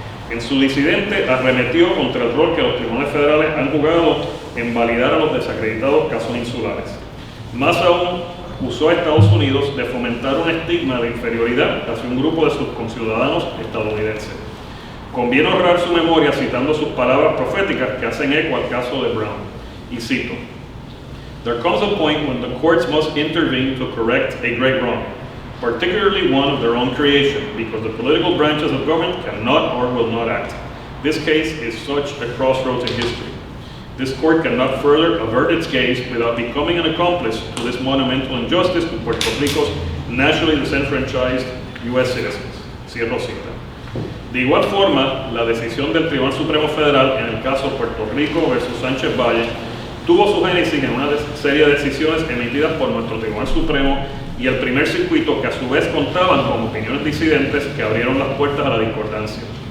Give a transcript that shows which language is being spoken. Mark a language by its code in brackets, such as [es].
[es] En su disidente arremetió contra el rol que los tribunales federales han jugado en validar a los desacreditados casos insulares. Más aún, acusó a Estados Unidos de fomentar un estigma de inferioridad hacia un grupo de sus conciudadanos estadounidenses. Conviene honrar su memoria citando sus palabras proféticas que hacen eco al caso de Brown. Y cito: [en] "There comes a point when the courts must intervene to correct a great wrong, particularly one of their own creation, because the political branches of government cannot or will not act. This case is such a crossroads in history. This court cannot further avert its gaze without becoming an accomplice to this monumental injustice to Puerto Rico's nationally disenfranchised U.S. citizens." [es] Cierro cita. De igual forma, la decisión del Tribunal Supremo Federal en el caso Puerto Rico versus Sánchez Valle tuvo su génesis en una serie de decisiones emitidas por nuestro Tribunal Supremo y el primer circuito, que a su vez contaban con opiniones disidentes que abrieron las puertas a la discordancia.